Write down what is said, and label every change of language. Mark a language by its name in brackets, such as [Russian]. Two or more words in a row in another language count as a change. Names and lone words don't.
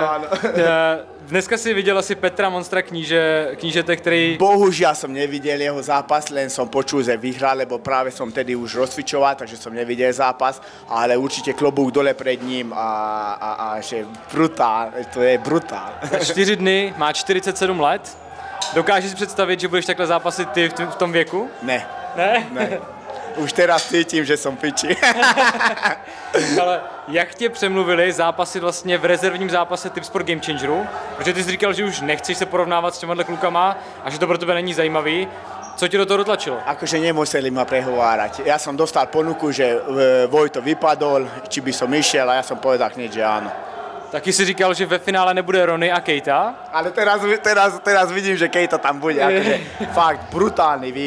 [Czech] Dneska si viděl asi Petra Monstra knížete, který... [Slovak] Bohužiaľ som nevidel jeho zápas, len som počul, že vyhral, lebo práve som tedy už rozcvičoval, takže som nevidel zápas, ale určite klobúk dole pred ním a že brutál, to je brutál. [Czech] 4 dny, má 47 let. Dokážeš si představit, že budeš takhle zápasit ty v tom věku? Ne. Ne? [Slovak] Už teraz cítím, že som piči. [Czech] Ale jak tě přemluvili zápasy vlastně v rezervním zápase Tip Sport Game Changeru? Protože ty jsi říkal, že už nechceš se porovnávat s těmahle klukama a že to pro tebe není zajímavý. Co tě do toho dotlačilo? [Slovak] Akože nemuseli ma prehovárať. Ja som dostal ponuku, že Vojto vypadol, či by som išiel a ja som povedal hneď, že áno. [Czech] Taky si říkal, že ve finále nebude Ronny a Keita. [Slovak] Ale teraz vidím, že Keita tam bude. Akože, fakt brutálny výkon.